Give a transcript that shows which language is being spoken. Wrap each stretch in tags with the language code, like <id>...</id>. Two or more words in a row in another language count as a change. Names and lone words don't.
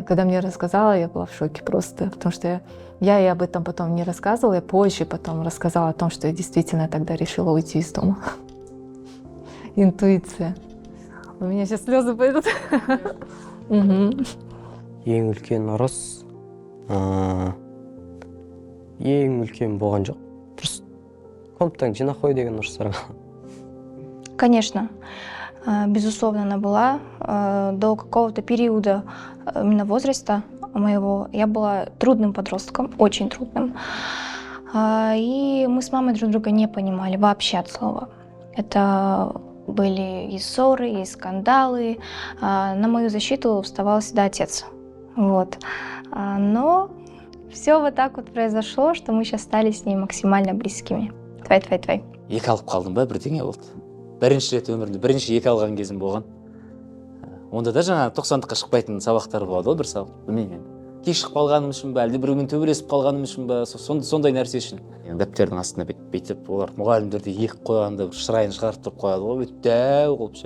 <ru>Когда мне рассказала, я была в шоке просто, потому что я ей об этом потом не рассказывала, я позже потом рассказала о том, что я действительно тогда решила уйти из дома. Интуиция. У меня сейчас слезы пойдут.</ru> <kk>ең үлкен ұрыс ең үлкен болған жоқ. Просто комнатаны жинап қой деген ұрыстар.</kk> <ru>Конечно, безусловно, она была. До какого-то периода именно возраста моего я была трудным подростком, очень трудным. И мы с мамой друг друга не понимали вообще от слова. Это были и ссоры, и скандалы. На мою защиту вставал всегда отец. Вот. Но все вот так вот произошло, что мы сейчас стали с ней максимально близкими. Твай.</ru> <kk>Екі алып қалдым ба, бірдеңе болды. Бірінші рет өмірімде бірінші екі алған кезім болған. Онда да жаңа 90-дыққа шықпайтын сабақтар болады ғой, бір сабақ. Білмеймін. Кешігіп қалғаным үшін ба, әлде біреумен төбелесіп қалғаным үшін ба, сондай нәрсе үшін. Дәптердің астына бүйтіп олар мұғалімдерді екі қойғанда шырайын шығарып тұрып қояды ғой, дәу қылып ше.</kk>